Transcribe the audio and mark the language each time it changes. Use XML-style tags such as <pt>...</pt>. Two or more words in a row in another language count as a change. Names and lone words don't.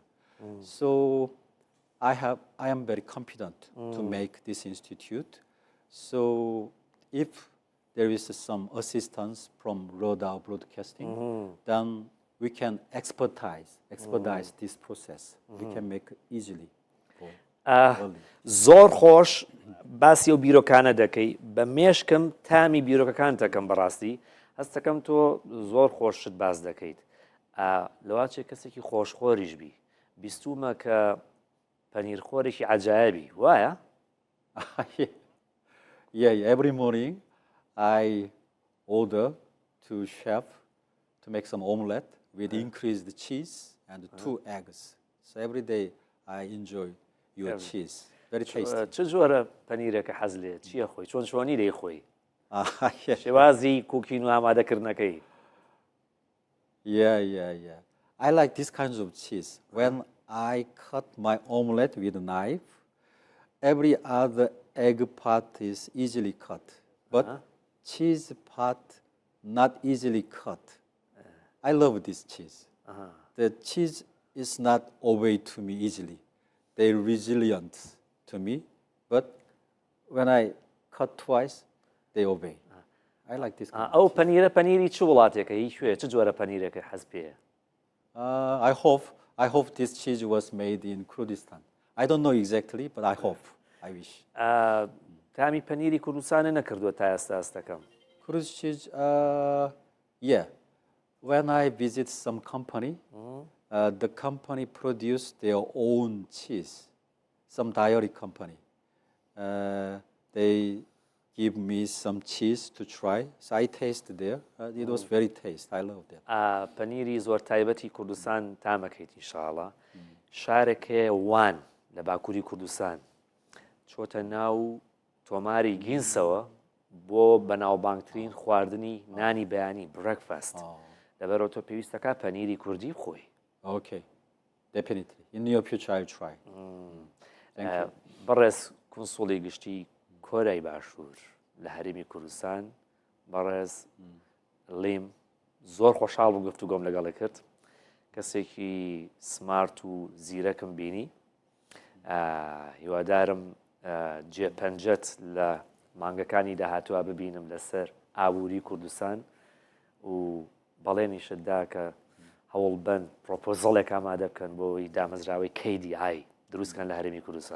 <en>So I am very confident to make this institute. So if there is some assistance from Rodau Broadcasting, then we can expedite this process. We can make it easily.</en> <ckb>زۆر خۆش باسی و بیرۆکانە دەکەی بە مێشکم تامی بیرۆکەکان دەکەم بەڕاستی هەستەکەم تۆ زۆر خۆشت باز دەکەیت لەواچێ کەسێکی خۆشخۆریش بی بیستومە کە پەنیرخۆرێکی عەجایبی وایە؟</ckb> <en>Yeah, every morning I order to chef to make some omelette with increased cheese and 2 eggs. So every day I enjoy your cheese. Very tasty.</en> <ckb>چ جۆرە پەنیرێکە حەز لێ چییە خۆی چۆنی دەی خۆی شێوازی کوکین و ئامادەکردنەکەی</ckb> <en>Yeah. I like these kinds of cheese. When I cut my omelette with a knife, every other egg part is easily cut, but cheese part not easily cut. I love this cheese. The cheese is not obey to me easily. They're resilient to me, but when I cut twice, they obey. I like this kind of</en> <ckb>ئەو پەنیرە پەنیری چ وڵاتێکە هیچ چ جۆرە پەنیرێکە حەز پێیە</ckb> <en>I hope this cheese was made in Kurdistan. I don't know exactly, but I hope. I wish.</en> <ckb>تامی پەنیری کوردستانە نەکردووە تا ئێستا ئەستەکەم.</ckb> <en>Kurdish cheese, yeah. When I visit some company, the company produce their own cheese. Some dairy company. They give me some cheese to try. So I tasted there. It was very tasty. I love that.</en> <ckb>پەنیری زۆر تایبەتی کوردستان تامەکەیت ئینشاءڵڵا شارێکەیە وان لە باکووری کوردستان چۆتە ناو تۆماری گینسەوە بۆ بەناوبانگترین خواردنی نانی بەیانی برێکفاست لەبەرەوە تۆ پێویستەکە پەنیری کوردی بخۆی.</ckb> <en>Okay, definitely. In near future, I'll try.</en> <ckb>بەڕێز کنسوڵی گشتی کۆرەی باشوور لە هەرێمی کوردستان بەڕێز لێم زۆر خۆشحاڵ بوو گفتوگۆم لەگەڵی کرد کەسێکی سمارت و زیرەکم بینی هیوادارم جێپەنجەت لە مانگەکانی داهاتووە ببینم لەسەر ئابووری کوردستان و بەڵێنیشتدا کە هەوڵ بن پرۆپۆزەڵێک ئامادە بکەن بۆی دامەزراوەی KDI دروستکەن لە هەرێمی کوردستان.</ckb>